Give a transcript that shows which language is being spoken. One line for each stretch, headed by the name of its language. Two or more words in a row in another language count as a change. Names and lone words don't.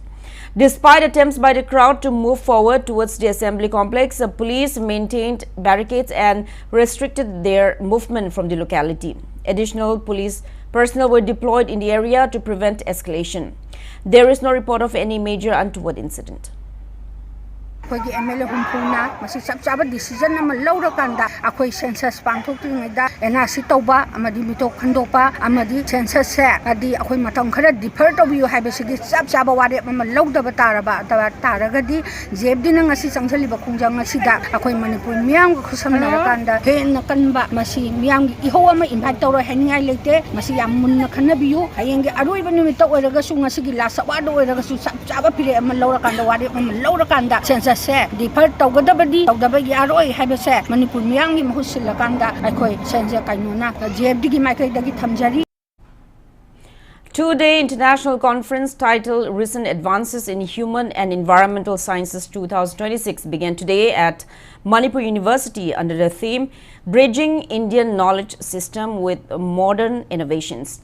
English: Despite attempts by the crowd to move forward towards the assembly complex, the police maintained barricades and restricted their movement from the locality. Additional police personnel were deployed in the area to prevent escalation. There is no report of any major untoward incident.
Manipuri: Kogi MLA humpuna masi chaba decision na malawra kanda akoi census pangthok tingaida NRC toba amadi mitok khandopa amadi census se adi akoi matam khara defer tobiu haibesigi chaba ware malawda bataraba taragadi JFD na ngasi changsali ba khungjang ngasida akoi Manipur miyam ko khusamna kanda hen kanba masi miyam gi iho ama invite tawro heningai leite masi yam munna khanabiu hayenge aroi ba nimita oiraga su ngasigi lasa wado oiraga su chaba pire malawra kanda ware malawra kanda census Defer Togadabadi, Togabagi Aroi, Habese, Manipur Miangi Musilakanda, Akoi, Senja Kainuna, JFD Michael Dagi Tamjari.
English: Two-day international conference titled Recent Advances in Human and Environmental Sciences 2026 began today at Manipur University under the theme Bridging Indian Knowledge System with Modern Innovations.